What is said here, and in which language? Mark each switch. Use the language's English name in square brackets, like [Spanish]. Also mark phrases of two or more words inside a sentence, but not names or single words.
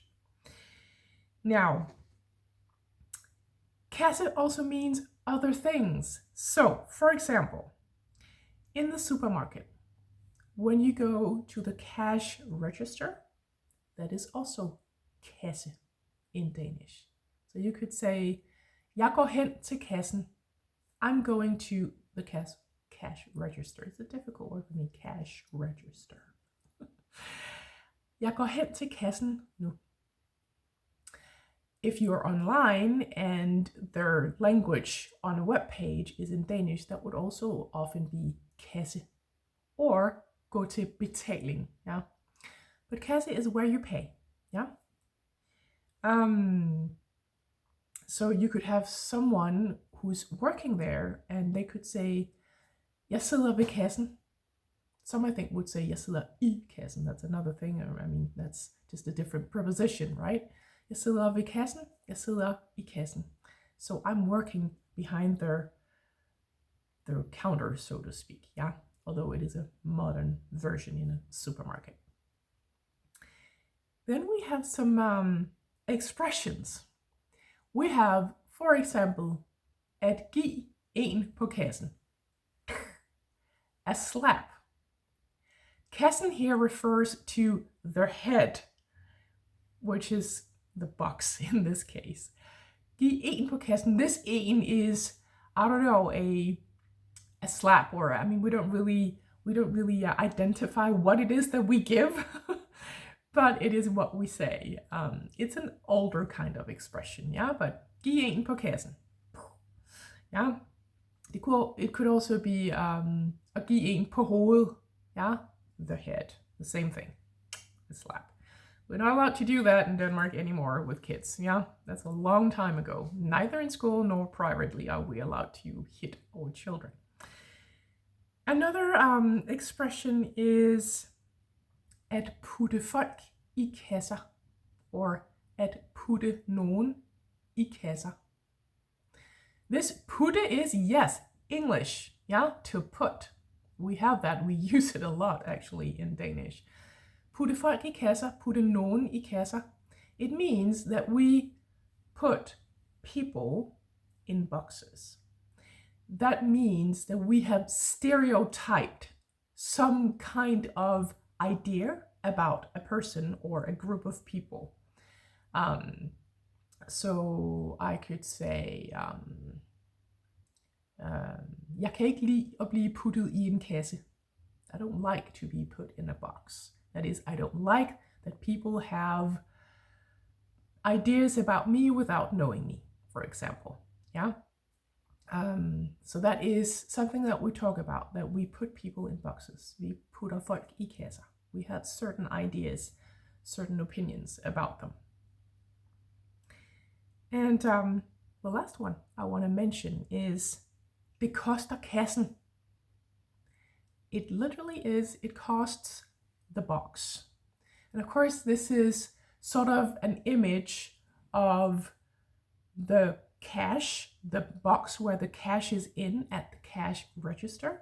[English] Now, kasse also means other things. So, for example, in the supermarket, when you go to the cash register, that is also kasse in Danish. So you could say, [Danish] jeg går hen til kassen. [English] I'm going to the cash register. It's a difficult word for me, cash register. [Danish] Jeg går hen til kassen nu. [English] If you're online and their language on a web page is in Danish, that would also often be kasse or [Danish] gå til betaling. [English] Yeah, but kasse is where you pay. Yeah. So you could have someone who's working there and they could say, [Danish] jeg sidder ved kassen. [English] Some I think would say, [Danish] jeg sidder i kassen. [English] That's another thing. I mean, that's just a different preposition, right? [Danish] Jeg sidder ved kassen. Jeg sidder i kassen. [English] So I'm working behind their counter, so to speak. Yeah, although it is a modern version in a supermarket. Then we have some expressions. We have, for example, [Danish] at give en på kassen. [English] A slap. Kassen here refers to their head, which is the box in this case. [Danish] Give en på kassen. [English] This en is, I don't know, a slap, or I mean, we don't really identify what it is that we give, but it is what we say. It's an older kind of expression, yeah. [Danish] But give en på kassen. [English] Yeah. [Danish] It could also be at give en på hovedet. [English] Yeah, the head, the same thing, the slap. We're not allowed to do that in Denmark anymore with kids. Yeah, that's a long time ago. Neither in school nor privately are we allowed to hit our children. Another expression is [Danish] at putte folk i kasser, or at putte nogen i kasser. [English] This putte is, yes, English, yeah, to put. We have that, we use it a lot actually in Danish. [Danish] Putte folk i kasser, putte nogen i kasser. [English] It means that we put people in boxes. That means that we have stereotyped some kind of idea about a person or a group of people. So I could say, [Danish] jeg kan ikke lide at blive puttet i en kasse. [English] I don't like to be put in a box. That is, I don't like that people have ideas about me without knowing me, for example. Yeah. So that is something that we talk about, that we put people in boxes. [Danish] Vi putter folk i kasser. [English] We have certain ideas, certain opinions about them. And the last one I want to mention is, [Danish] det koster kassen. [English] It literally is, it costs the box. And of course, this is sort of an image of the cash, the box where the cash is in at the cash register.